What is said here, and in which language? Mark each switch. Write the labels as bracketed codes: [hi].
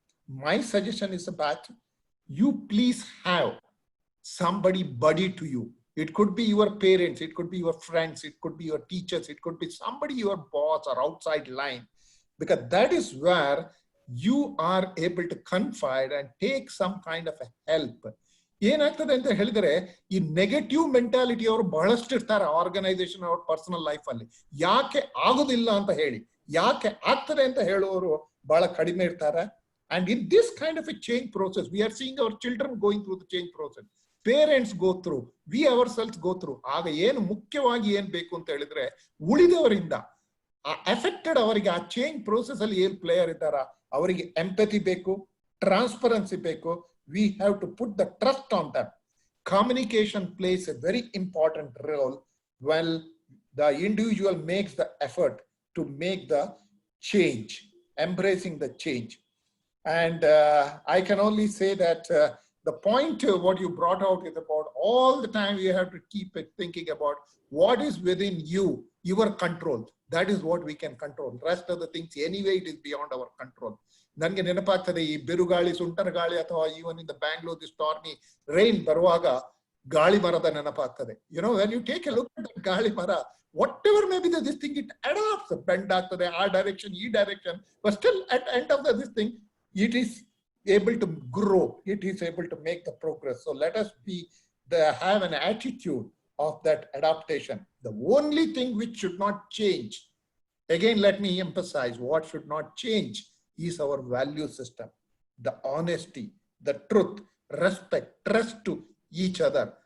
[en] My suggestion is about you please have somebody buddy to you, It could be your parents, it could be your friends, it could be your teachers, it could be somebody, your boss or outside line, because that is where you are able to confide and take some kind of a help. [kn] ಏನಾಗ್ತದೆ ಅಂತ ಹೇಳಿದ್ರೆ ಈ negative mentality ಅವರು ಬಹಳಷ್ಟು ಇರ್ತಾರೆ organisation ಅವ್ರ personal life ಅಲ್ಲಿ. ಯಾಕೆ ಆಗುದಿಲ್ಲ ಅಂತ ಹೇಳಿ, ಯಾಕೆ ಆಗ್ತದೆ ಅಂತ ಹೇಳುವವರು ಬಹಳ ಕಡಿಮೆ ಇರ್ತಾರೆ. [en] And in this kind of a change process, we are seeing our children going through the change process. Parents go through, we ourselves go through. [kn] ಆಗ ಏನು ಮುಖ್ಯವಾಗಿ ಏನ್ ಬೇಕು ಅಂತ ಹೇಳಿದ್ರೆ ಉಳಿದವರಿಂದ ಅಫೆಕ್ಟೆಡ್ ಅವರಿಗೆ ಆ ಚೇಂಜ್ ಪ್ರೋಸೆಸ್ ಅಲ್ಲಿ ಏನ್ ಪ್ಲೇಯರ್ ಇದ್ದಾರ ಅವರಿಗೆ ಎಂಪತಿ ಬೇಕು, ಟ್ರಾನ್ಸ್ಪರೆನ್ಸಿ ಬೇಕು. [en] We have to put the trust on them. Communication plays a very important role when the individual makes the effort to make the change, embracing the change. And I can only say that the point what you brought out is about all the time you have to keep thinking about what is within you, your control. That is what we can control. Rest of the things anyway, it is beyond our control. [kn] ನನಗೆ ನೆನಪಾಗ್ತದೆ ಈ ಬಿರುಗಾಳಿ, ಸುಂಟರ ಗಾಳಿ ಅಥವಾ [en] even in the Bangalore the stormy rain [kn] ಬರುವಾಗ ಗಾಳಿ ಮರದ ನೆನಪಾಗ್ತದೆ. [en] you know when you take a look at ಗಾಳಿ ಮರ, whatever may be this thing, it adapts, [kn] bend ಆಗ್ತದೆ ಆ ಡೈರೆಕ್ಷನ್ ಈ direction, [en] But still at end of this thing it is able to grow, it is able to make the progress. So let us have an attitude of that adaptation. The only thing which should not change, again let me emphasize, what should not change is our value system, the honesty, the truth, respect, trust to each other.